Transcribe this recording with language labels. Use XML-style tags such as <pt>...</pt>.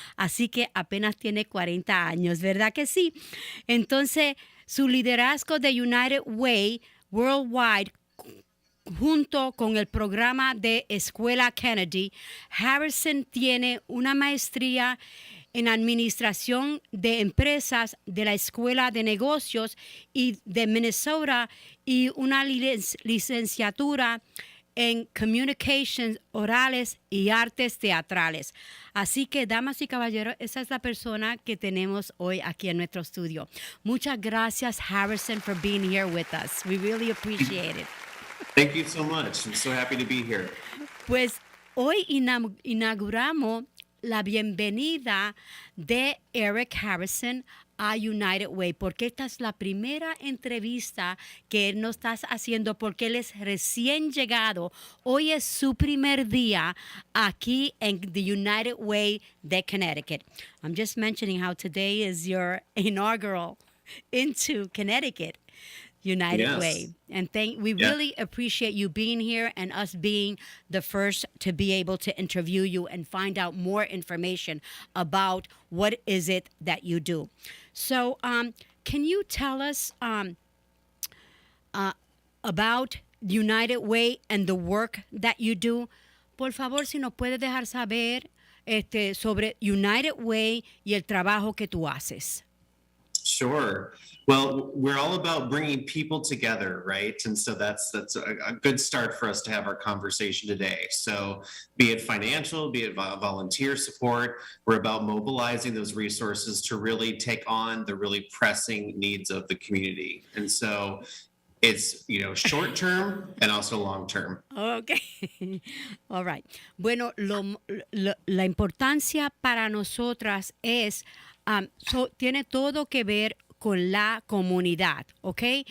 <es>Así que apenas tiene 40 años, ¿verdad que sí? Entonces, su liderazgo de United Way Worldwide junto con el programa de Escuela Kennedy, Harrison tiene una maestría en Administración de Empresas de la Escuela de Negocios y de Minnesota y una licenciatura en Communications Orales y Artes Teatrales. Así que, damas y caballeros, esa es la persona que tenemos hoy aquí en nuestro estudio. Muchas gracias,</es> <en>Harrison, for being here with us. We really appreciate it. Thank you so much. I'm so happy to be here.</en> <es>Pues hoy inauguramos la bienvenida de Eric Harrison a United Way, porque esta es la primera entrevista que él nos está haciendo porque él es recién llegado. Hoy es su primer día aquí en the United Way de Connecticut.</es> <en>I'm just mentioning how today is your inaugural into Connecticut. United Way. And we really appreciate you being here and us being the first to be able to interview you and find out more information about what is it that you do. So can you tell us about United Way and the work that you do?</en> <es>Por favor, si nos puedes dejar saber sobre United Way y el trabajo que tú haces.</es> <en>Sure. Well, we're all about bringing people together, right? And so that's a good start for us to have our conversation today. So be it financial, be it volunteer support, we're about mobilizing those resources to really take on the really pressing needs of the community. And so it's, short term and also long term. Okay. All right.</en> <es>Bueno, la importancia para nosotras es tiene todo que ver con la comunidad, ¿ok?</es>